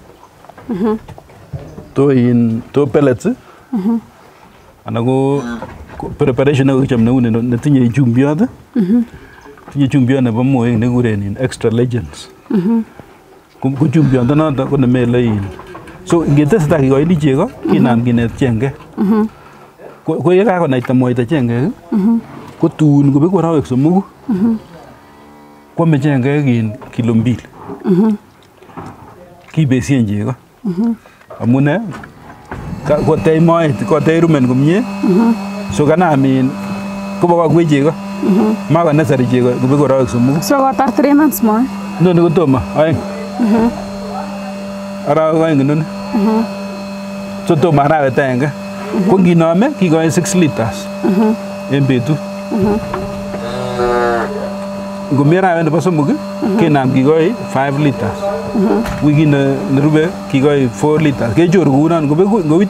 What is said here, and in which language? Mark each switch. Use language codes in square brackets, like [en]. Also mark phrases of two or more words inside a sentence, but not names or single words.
[kln] to pellets anan ko preparation nekokichop neu netinye chumbiot tinye chumbiot nebo moek nekikuren [en] extra legends [kln] ko chumbiondonoto ko nemele so ingetesetai kikoini chego kinam kinet chengek ko ye kakonaita moita chengek ko tun kobeku arawek somoku kwame chengek kilo 2 kibesien chego amune kotech moet kotech rumen komie so kanam kobo kakwe chego mako necessary chego kobeku arawek somoku so kotar [en] 3 months more [kln] noni kotomo aeng arawek aeng noni so tomo arawet aenge ko nginome kikoi 6 liters en betut ngomi arawet nebo somok kinam kikoi 5 liters wikit nerube kikoi 4 liters kechoru kounon ngowite